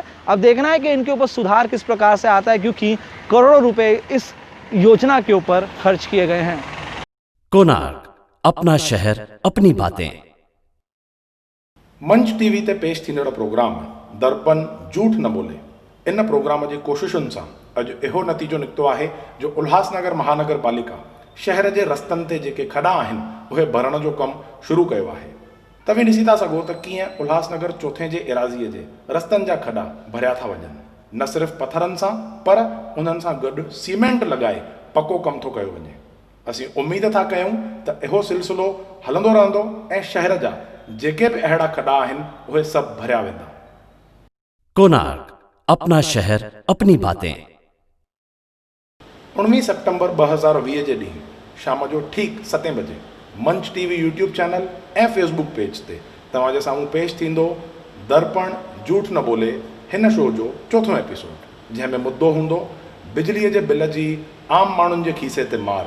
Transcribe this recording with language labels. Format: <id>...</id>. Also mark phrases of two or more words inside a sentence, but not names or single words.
<hi>अब देखना है कि इनके ऊपर सुधार किस प्रकार से आता है, क्योंकि करोड़ों रुपए इस योजना के ऊपर खर्च किए गए हैं। कोणार्क, अपना शहर अपनी बातें।</hi> <sd>मंच टीवी ते पेश थींदड़ प्रोग्राम दर्पण झूठ न बोले, इन प्रोग्राम जी कोशिशुनि सां अॼु इहो नतीजो निकितो आहे जो उल्हासनगर महानगर पालिका शहर जे रस्तनि ते जेके खॾा आहिनि उहे भरण जो कमु शुरू कयो आहे। तव्हां ॾिसी था सघो त कीअं उल्हासनगर चौथे जे एराज़ीअ जे रस्तनि जा खॾा भरिया था वञनि। न सिर्फ़ु पथरनि सां पर उन्हनि सां गॾु सीमेंट लॻाए पको कमु थो कयो वञे। असीं उमेद था कयूं त इहो सिलसिलो हलंदो रहंदो ऐं शहर जा जेके बि अहिड़ा खॾा आहिनि उहे सभु भरिया वेंदा।</sd> <hi>कोणार्क, अपना शहर अपनी बातें।</hi> <sd>19 सितंबर 2020 जे ॾींहुं शाम जो ठीक 7 बजे मंच टीवी</sd> <en>YouTube channel</en> <sd>ऐं</sd> <en>Facebook page</en> <sd>ते तव्हांजे साम्हूं पेश थींदो दर्पण झूठ न बोले हिन शो जो चौथों एपिसोड, जंहिंमें मुद्दो हूंदो बिजलीअ जे बिल जी आम माण्हुनि जे खीसे ते मार।</sd>